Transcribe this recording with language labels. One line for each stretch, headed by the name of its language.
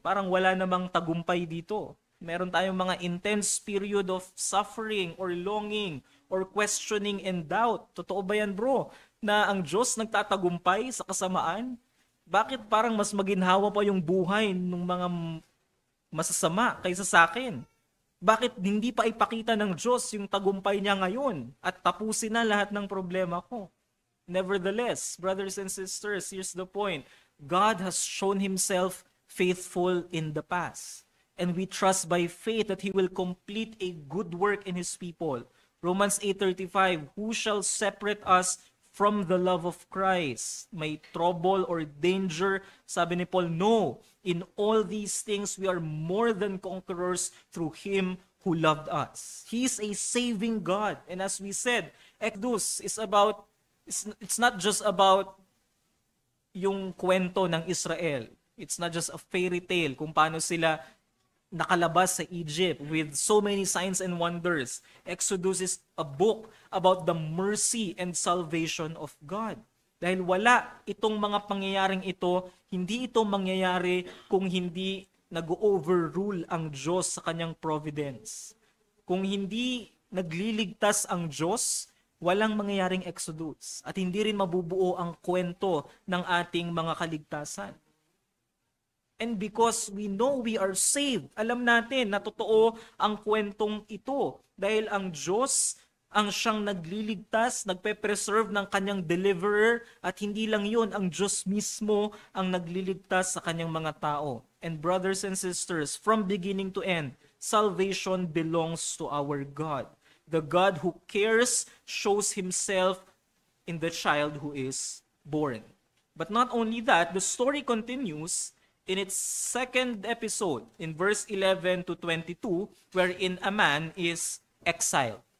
Filipino: Parang wala namang tagumpay dito. Meron tayong mga
English: intense period of suffering or longing or questioning and doubt.
Filipino: Totoo ba yan, bro? Na ang Diyos nagtatagumpay sa kasamaan? Bakit parang mas maginhawa pa yung buhay ng mga masasama kaysa sa akin? Bakit hindi pa ipakita ng Diyos yung tagumpay niya ngayon at tapusin na lahat ng problema ko?
English: Nevertheless, brothers and sisters, here's the point. God has shown himself faithful in the past. And we trust by faith that he will complete a good work in his people. Romans 8:35, who shall separate us from the love of Christ? May trouble or danger?
Filipino: Sabi ni
English: Paul, no. In all these things, we are more than conquerors through him who loved us. He is a saving God. And as we said, Exodus is about, it's not just about
Filipino: yung kwento ng
English: Israel. It's not just a fairy tale
Filipino: kung paano sila nakalabas sa
English: Egypt with so many signs and wonders. Exodus is a book about the mercy and salvation of God.
Filipino: Dahil wala itong mga pangyayaring ito, hindi ito mangyayari kung hindi nag-overrule ang Diyos sa kanyang providence. Kung hindi nagliligtas ang Diyos, walang mangyayaring Exodus at hindi rin mabubuo ang kwento ng ating mga kaligtasan.
English: And because we know we are saved,
Filipino: alam natin na totoo ang kwentong ito dahil ang Diyos ang siyang nagliligtas, nagpe-preserve ng kanyang deliverer at hindi lang yun, ang Diyos mismo ang nagliligtas sa kanyang mga tao.
English: And brothers and sisters, from beginning to end, salvation belongs to our God. The God who cares shows himself in the child who is born. But not only that, the story continues in its second episode, in verse 11 to 22, wherein a man is exiled.